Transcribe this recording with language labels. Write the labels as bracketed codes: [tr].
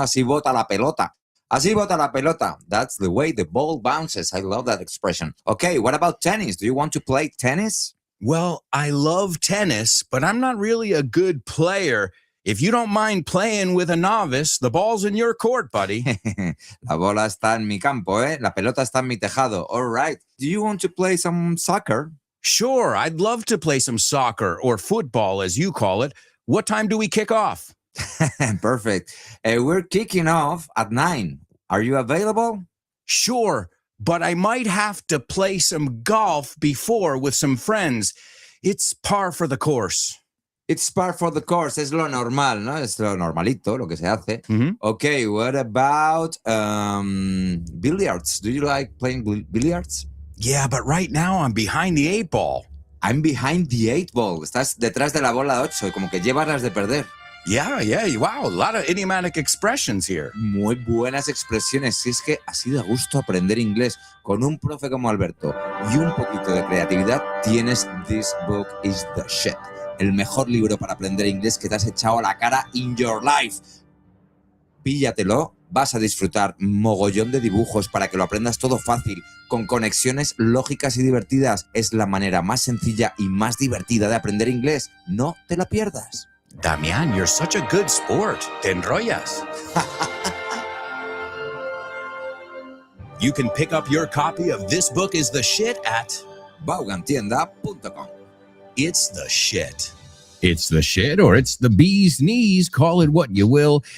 [es] Así bota la pelota. Así bota la pelota. [en] That's the way the ball bounces. I love that expression. Okay, what about tennis? Do you want to play tennis? Well, I love tennis, but I'm not really a good player. If you don't mind playing with a novice, the ball's in your court, buddy. [es] La bola está en mi campo, ¿eh? La pelota está en mi tejado. [en] All right. Do you want to play some soccer? Sure, I'd love to play some soccer or football, as you call it. What time do we kick off? Perfect. We're kicking off at 9. Are you available? Sure, but I might have to play some golf before with some friends. It's par for the course. It's par for the course. [es] Es lo normal, ¿no? Es lo normalito, lo que se hace. Mhm. [en] Okay, what about billiards? Do you like playing billiards? Yeah, but right now I'm behind the 8 ball. I'm behind the 8 ball. [es] Estás detrás de la bola 8, como que llevas las de perder. [en] Yeah, wow, a lot of idiomatic expressions here. [es] Muy buenas expresiones. Si es que así da gusto aprender inglés con un profe como Alberto y un poquito de creatividad, tienes This Book is the Shit. El mejor libro para aprender inglés que te has echado a la cara [en] in your life. [es] Píllatelo, vas a disfrutar mogollón de dibujos para que lo aprendas todo fácil, con conexiones lógicas y divertidas. Es la manera más sencilla y más divertida de aprender inglés. No te la pierdas. [en] Damian, you're such a good sport. [es] Te enrollas. [en] You can pick up your copy of This Book is the Shit at Vaughantienda.com. It's the shit. It's the shit, or it's the bee's knees. Call it what you will.